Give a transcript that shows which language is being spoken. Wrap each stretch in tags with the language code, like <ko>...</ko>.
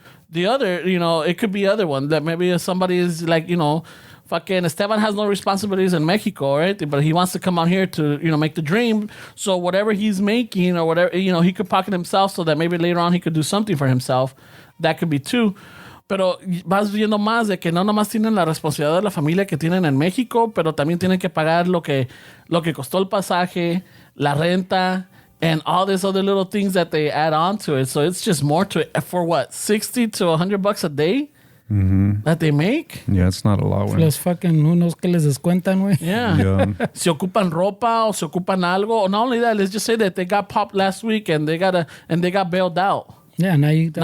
<en>The other, you know, it could be other one that maybe if somebody is like, you know, fucking Esteban has no responsibilities in Mexico, right? But he wants to come out here to, you know, make the dream. So whatever he's making or whatever, you know, he could pocket himself so that maybe later on he could do something for himself. That could be too.</en> <es>Pero vas viendo más de que no nomás tienen la responsabilidad de la familia que tienen en México, pero también tienen que pagar lo que costó el pasaje, la renta,</es> <en>and all these other little things that they add on to it.</en> <es>So it's just more to it.</es> <en>For what, 60 to $100 a day that they make? Yeah, it's not a lot. When</en> <es>Los</es> <en>fucking, who knows</en> <es>que les descuentan, güey.</es> <en>Yeah. yeah.</en> <es>Se ocupan ropa o se ocupan algo.</es> <en>Or not only that, let's just say that they got popped last week and they got bailed out. Yeah, now you. That's</en>